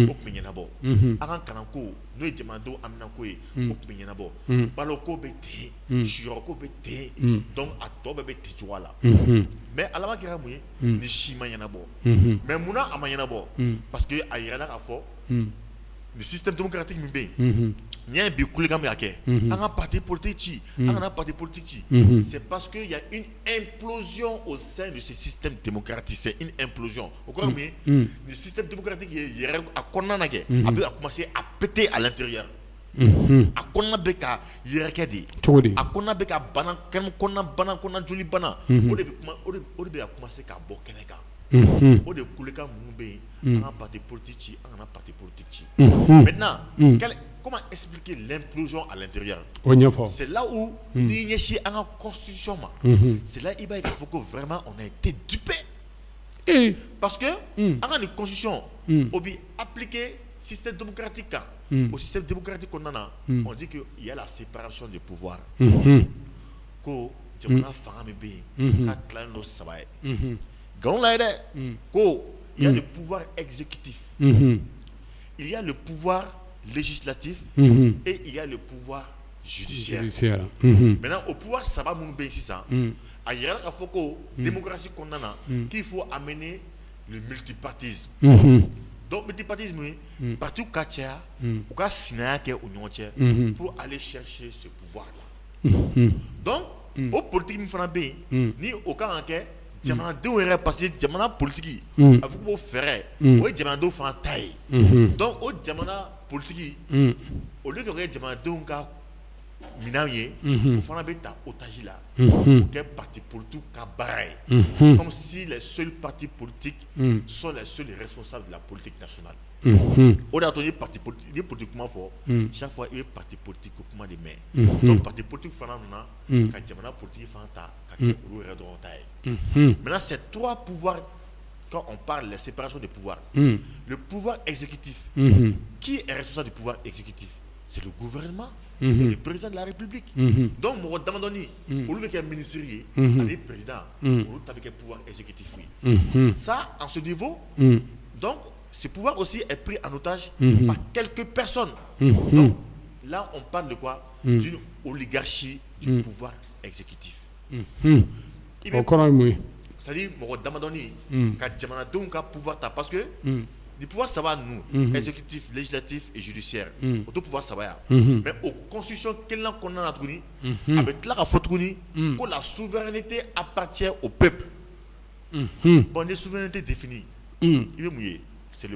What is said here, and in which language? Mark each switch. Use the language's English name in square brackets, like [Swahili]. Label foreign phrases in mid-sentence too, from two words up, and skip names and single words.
[Bambara] tun bɛ ɲɛnabɔ an ka kalanko n'o ye jamanadenw aminako ye o tun bɛ ɲɛnabɔ baloko bɛ ten siyɔrɔko bɛ ten donc a tɔ bɛɛ bɛ ten cogoya la mais alama kɛra mun ye ni si ma ɲɛnabɔ mais munna a ma ɲɛnabɔ parce que a yirala k'a fɔ [French] le système démocratique [Bambara] min bɛ yen n'i y'a bi kulekan bɛ ka kɛ an ka [French] parti politique [Bambara] ci an kana [French] parti politique [Bambara] ci [French] c'est parce que il y a une implosion [Bambara] au sein de ce [French] système démocratique [Bambara] c'est une implosion o kɔrɔ mun ye ni système démocratique ye yɛrɛ a kɔnɔna na kɛ a bɛ commencer [French] à péter à l'intérieur [Bambara] a kɔnɔna bɛ ka yɛrɛkɛ de a kɔnɔna bɛ ka bana kɔnɔna bana kɔnɔna joli bana o de bɛ ka commencer ka bɔ kɛnɛ kan o de kulekan minnu bɛ yen an ka [French] parti politique [Bambara] ci an kana [French] parti politique [Bambara] ci [French] maintenant comment expliquer l'implosion à l'intérieur c'est là où [Bambara] ni ɲɛsin an ka constitution ma [French] c'est là [Bambara] i b'a ye k'a fɔ ko [French] vraiment on a été dupé parce que [Bambara] an ka nin constitution o bi appliquer [French] système démocratique [Bambara] kan [French] au système démocratique [Bambara] kɔnɔna na [French] on dit que il y a la séparation des pouvoirs [Bambara] ko jamana fanga min bɛ yen k'a tilalen don saba ye nkalon la ye dɛ ko [French] il y a le pouvoir exécutif il y a le pouvoir législatif et il y a le pouvoir judiciaire. Maintenant, au pouvoir [Bambara] saba minnu bɛ yen sisan a yirala k'a fɔ ko démocratie kɔnɔna na [French] qu'il faut amener le multipartisme donc multipartisme [Bambara] ye parti ka caya u ka sinaya kɛ u ɲɔgɔn cɛ [French] pour aller chercher ce pouvoir là donc [Bambara] o politique min fana bɛ yen ni o kan ka kɛ jamanadenw yɛrɛ [French] parce que [Bambara] jamana politique a fɔ ko fɛɛrɛ o ye jamanadenw fana ta ye donc o jamana politique au lieu que kɛ jamanadenw ka minɛnw ye o fana bɛ ta otage la o kɛ parti politique ka baara ye [French] comme si les seuls partis politiques sont les seuls responsables de la politique nationale [Bambara] o de y'a to ni parti politique ni politique [French] kuma fɔ chaque fois i bɛ parti politique ko [Bambara] kuma de mɛn donc [French] parti politique [Bambara] fana nana ka jamana politique fana ta ka kɛ olu yɛrɛ dɔrɔn ta ye maintenant [French] ces trois pouvoirs quand on parle de la séparation des pouvoirs le pouvoir exécutif qui est responsable du pouvoir exécutif c'est le gouvernement et le président de la République donc [Bambara] mɔgɔ damadɔni olu bɛ kɛ [French] ministre ye [Bambara] ani président olu ta bɛ kɛ [French] pouvoir exécutif ye ça en ce niveau donc ce pouvoir aussi est pris en otage par quelques personnes donc là on parle de quoi d'une oligarchie du pouvoir exécutif [Bambara] c'est-à-dire mɔgɔ damadɔni ka jamanadenw ka [French] pouvoir ta parce que du pouvoir [Bambara] saba [French] nous exécutif législatif et judiciaire [Bambara] o to pouvoir saba ya mais au constitution kelen kɔnɔna na tuguni a bɛ tila ka fɔ tuguni ko [French] la souveraineté appartient au peuple bon [Bambara] ni souveraineté définie i bɛ mun ye [French] c'est le